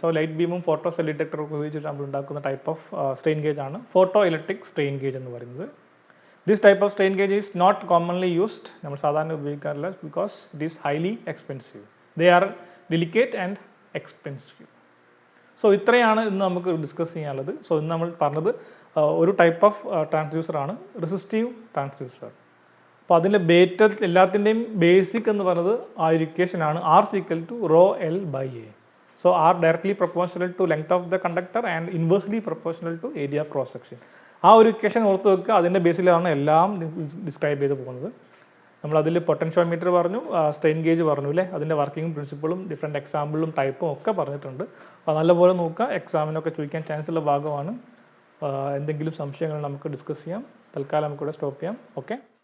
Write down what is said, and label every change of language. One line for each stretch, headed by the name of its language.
Malayalam: So light beam ഉം photocell detector ഒക്കെ ഉപയോഗിച്ചിട്ട് നമ്മൾ ഉണ്ടാക്കുന്ന ടൈപ്പ് ഓഫ് സ്ട്രെയിൻ ഗേജ് ആണ് photoelectric strain gauge എന്ന് പറയുന്നത്.
English: This type of strain gauge is not commonly used.
Malayalam: നമ്മൾ സാധാരണ ഉപയോഗിക്കാറില്ല
English: because it is highly expensive. They are delicate and expensive.
Malayalam: So ഇത്രയാണ് ഇന്ന് നമുക്ക് ഡിസ്കസ് ചെയ്യാനുള്ളത്. സോ ഇന്ന് നമ്മൾ പറഞ്ഞത് ഒരു ടൈപ്പ് ഓഫ് ട്രാൻസ്ഡ്യൂസറാണ് റെസിസ്റ്റീവ് ട്രാൻസ്ഡ്യൂസർ. അപ്പോൾ അതിൻ്റെ എല്ലാത്തിൻ്റെയും ബേസിക് എന്ന് പറയുന്നത് ആ ഒരു ഇക്വേഷനാണ്
English: R is equal to rho L by A. So R directly proportional to length of the conductor and inversely proportional to area of cross section.
Malayalam: ആ ഒരു ഇക്വേഷൻ ഓർത്ത് വെക്കുക. അതിൻ്റെ ബേസിലാണ് എല്ലാം ഡിസ്ക്രൈബ് ചെയ്ത് പോകുന്നത്. നമ്മളതിൽ പൊട്ടൻഷ്യോമീറ്റർ പറഞ്ഞു, സ്ട്രെയിൻ ഗേജ് പറഞ്ഞു അല്ലേ, അതിൻ്റെ വർക്കിംഗ് പ്രിൻസിപ്പിളും ഡിഫറെൻറ്റ് എക്സാമ്പിളും ടൈപ്പും ഒക്കെ പറഞ്ഞിട്ടുണ്ട്. അപ്പോൾ നല്ലപോലെ നോക്കുക, എക്സാമിനൊക്കെ ചോദിക്കാൻ ചാൻസ് ഉള്ള ഭാഗമാണ്. എന്തെങ്കിലും സംശയങ്ങൾ നമുക്ക് ഡിസ്കസ് ചെയ്യാം. തൽക്കാലം നമുക്കിവിടെ സ്റ്റോപ്പ് ചെയ്യാം. ഓക്കെ.